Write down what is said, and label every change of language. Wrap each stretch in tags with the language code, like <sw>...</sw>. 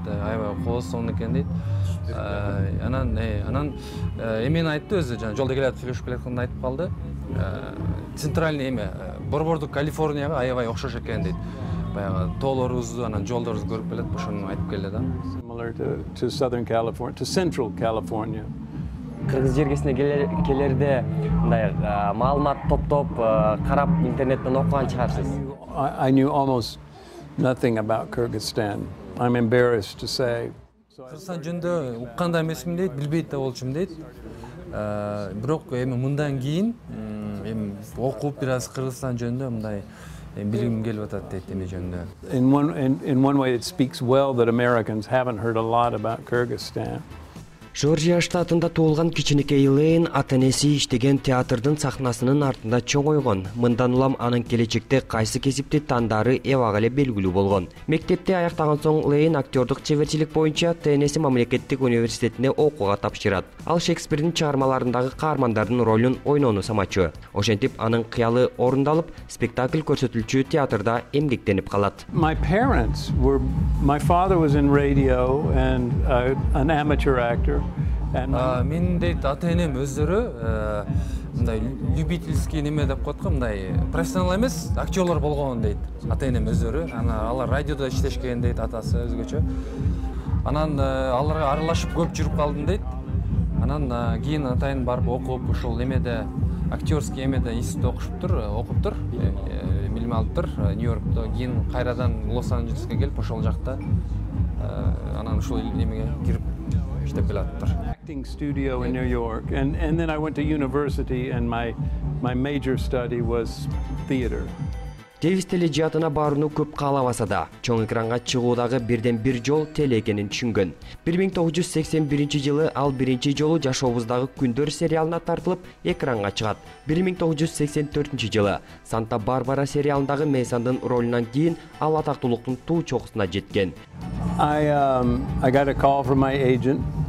<ky>Аябай коосон экен дейт. Анан эмени айтты өзү, жана жолдо келатып сүйлөшүп келатканда айтып калды. Центральный эме, Борбордук Калифорнияга аябай окшош экен дейт. Баягы тоолорубузду, анан жолдорубузду көрүп келет, ошону айтып келди да.</ky> <en>Similar to Southern California, to Central California.</en> <ky>Кыргыз жергесине келерде мындай маалымат топтоп, карап интернеттен окуган чыгарсыз.</ky> <en>I knew almost nothing about Kyrgyzstan. I'm embarrassed to say.</en> <ky>Кыргызстан жөнүндө укканда эмесмин дейт, билбейт да болчумун дейт. Бирок эми мындан кийин эми окуп бир аз Кыргызстан жөнүндө мындай билгим келип атат дейт эме жөнүндө.</ky> <en>In one way, it speaks well that Americans haven't heard a lot about Kyrgyzstan.</en> <ky>Жоржия штатында туулган кичинекей Лейн ата-энеси иштеген театрдын сахнасынын артында чоңойгон. Мындан улам анын келечекте кайсы кесипти тандары эбак эле белгилүү болгон. Мектепти аяктаган соң Лейн актердук чеберчилик боюнча Теннесси мамлекеттик университетине окууга тапшырат. Ал Шекспирдин чыгармаларындагы каармандардын ролун ойноону самачу. Ошентип анын кыялы орундалып, спектакль көрсөтүлчү театрда эмгектенип калат.</ky> <en>My father was in radio and an amateur actor.</en> <ky>Мен дейт ата-энем өздөрү мындай любительский неме деп коет го, мындай профессионал эмес, актерлор болгон дейт. Ата-энем өздөрү, алар радиодо иштешкен дейт, атасы өзгөчө. Анан аларга аралашып көп жүрүп калдым дейт. Анан кийин атайын барып окуп, ушул эмеде актерский эмеде институтта окуптур, билим алыптыр Нью-Йоркто. Кийин кайрадан Лос-Анджелеске келип, ошол жакта анан ушул эмеге кирип</ky> <en>acting studio in New York, and then I went to university, and my major study was theater.</en> <ky>Дэвис тележатына барууну көп каалабаса да, чоң экранга чыгуудагы бирден бир жол теле экенин түшүнгөн. 1981 жылы ал биринчи жолу Жашообуздагы күндөр сериалына тартылып экранга чыгат. 1984 жылы Санта-Барбара сериалындагы Мейсондун ролунан кийин ал атактуулуктун туу чокусуна жеткен.</ky> <en>I got a call from my agent.</en>